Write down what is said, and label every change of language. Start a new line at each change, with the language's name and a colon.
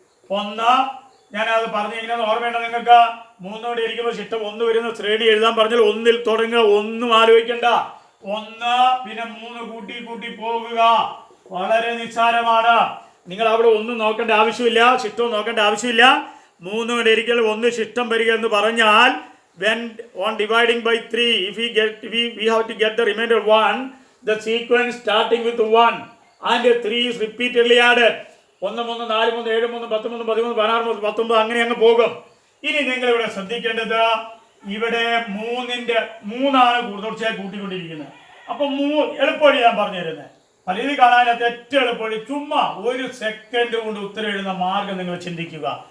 Malayalam: 1 ഞാനത് പറഞ്ഞു എങ്ങനെയാണെന്ന് ഓർമ്മയുണ്ടോ നിങ്ങൾക്ക്? 3 കൊണ്ട് ഹരിക്കുമ്പോൾ ശിഷ്ടം 1 വരുന്ന ശ്രേണി എഴുതാൻ പറഞ്ഞാൽ 1-ൽ തുടങ്ങുക, ഒന്നും ആലോചിക്കണ്ട. 1 പിന്നെ 3 കൂട്ടി കൂട്ടി പോകുക, വളരെ നിസ്സാരമാണ്. നിങ്ങൾ അവിടെ ഒന്നും നോക്കേണ്ട ആവശ്യമില്ല, ശിഷ്ടവും നോക്കേണ്ട ആവശ്യമില്ല. 3 കൊണ്ട് ഹരിക്കൽ 1 ശിഷ്ടം വരിക എന്ന് പറഞ്ഞാൽ
English: when on dividing by 3 if we have to get the remainder 1, the sequence starting with 1 and 3 is repeatedly added.
Malayalam: 1 3 4 3 7 3 10 3 13 16 19 അങ്ങനെ അങ്ങ് പോകും. ഇനി നിങ്ങൾ ഇവിടെ ശ്രദ്ധിക്കേണ്ടത്, ഇവിടെ 3 തുടർച്ചയായി കൂട്ടിക്കൊണ്ടിരിക്കുന്നത്. അപ്പൊ എളുപ്പവഴി ഞാൻ പറഞ്ഞു തരുന്നത്, പലരും കാണാനകത്ത് ഏറ്റവും എളുപ്പവഴി, ചുമ്മാ 1 സെക്കൻഡ് കൊണ്ട് ഉത്തരം എഴുതുന്ന മാർഗം നിങ്ങൾ ചിന്തിക്കുക.